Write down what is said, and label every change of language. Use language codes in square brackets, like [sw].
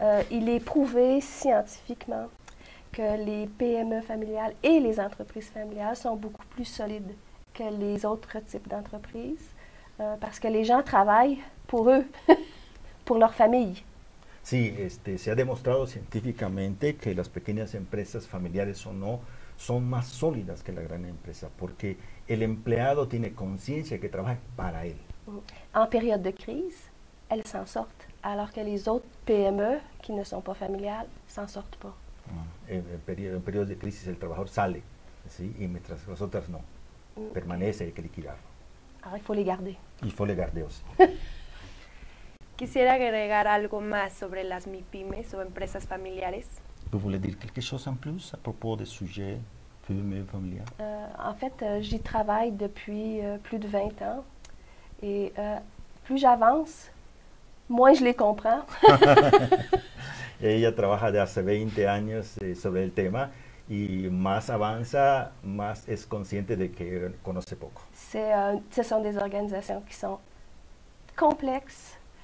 [fr] Il est prouvé scientifiquement que les PME familiales et les entreprises familiales sont beaucoup plus solides que les autres types d'entreprises parce que les gens travaillent pour eux, pour leur famille. [es] Sí, se ha demostrado científicamente que las pequeñas empresas familiares o no son más sólidas que la gran empresa porque el empleado tiene conciencia que trabaja para él. [fr] En période de crise, elles s'en sortent, alors que les autres PME qui ne sont pas familiales s'en sortent pas. [es] En periodos de crisis el trabajador sale, ¿sí? Y mientras las otras no, permanece, hay que liquidarlo. [fr] Alors il faut les garder. Il faut les garder aussi. [es] Quisiera agregar algo más sobre las MIPYMES o empresas familiares. [fr] Vous voulez dire quelque chose en plus à propos des sujets PME familiales? En fait, j'y travaille depuis plus de 20 ans et plus j'avance, moins je les comprends. [es] Ella trabaja de hace 20 años sobre el tema y más avanza, más es consciente de que conoce poco. [fr] Ce sont des organisations qui sont complexes.